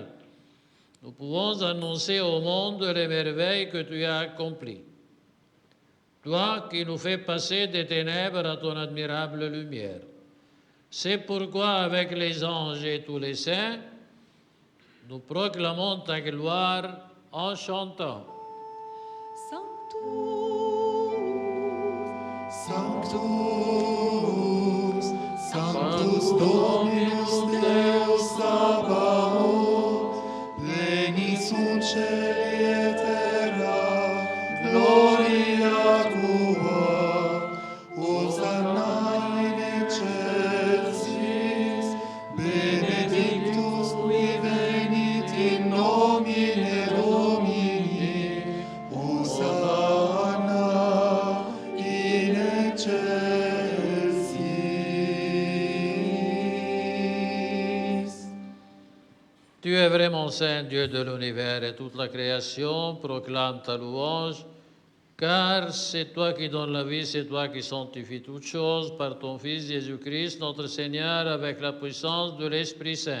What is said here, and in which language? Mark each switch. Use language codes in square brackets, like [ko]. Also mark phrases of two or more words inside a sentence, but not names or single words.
[fr] Nous pouvons annoncer au monde les merveilles que tu as accomplies. Toi qui nous fais passer des ténèbres à ton admirable lumière. C'est pourquoi, avec les anges et tous les saints, nous proclamons ta gloire en chantant. [la] Sanctus, Sanctus Dominus Deus Sabaoth, pleni sunt celi et terra, gloria tua, Hosanna in excelsis, benedictus qui venit in nomine Domini, Hosanna in excelsis. [fr] Tu es vraiment saint, Dieu de l'univers, et toute la création proclame ta louange, car c'est toi qui donnes la vie, c'est toi qui sanctifies toutes choses par ton Fils Jésus-Christ, notre Seigneur, avec la puissance de l'Esprit Saint.